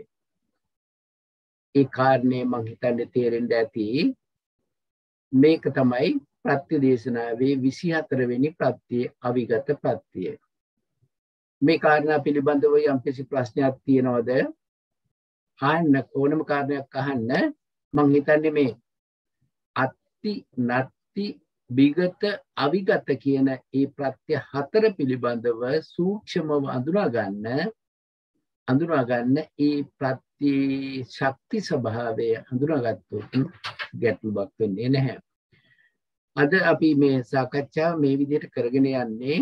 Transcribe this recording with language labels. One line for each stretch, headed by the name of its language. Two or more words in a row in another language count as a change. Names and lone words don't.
Sinhala: ඒ කාරණේ මං හිතන්නේ තේරෙන්න ඇති. මේක තමයි ප්‍රත්‍ය දේශනාවේ 24 වෙනි ප්‍රත්‍ය අවිගත ප්‍රත්‍යය. මේ කාරණා පිළිබඳව යම්කිසි ප්‍රශ්නයක් තියෙනවද? අහන්න ඕනම කාරණයක් අහන්න. මං හිතන්නේ මේ අත්ති නත්ති විගත අවිගත කියන ඒ ප්‍රත්‍ය හතර පිළිබඳව සූක්ෂමව අඳුනා ගන්න ඒ ප්‍රත්‍ය ශක්ති ස්වභාවය හඳුනාගත්තොත් ගැටලුවක් වෙන්නේ නැහැ. අද අපි මේ සාකච්ඡාව මේ විදිහට කරගෙන යන්නේ.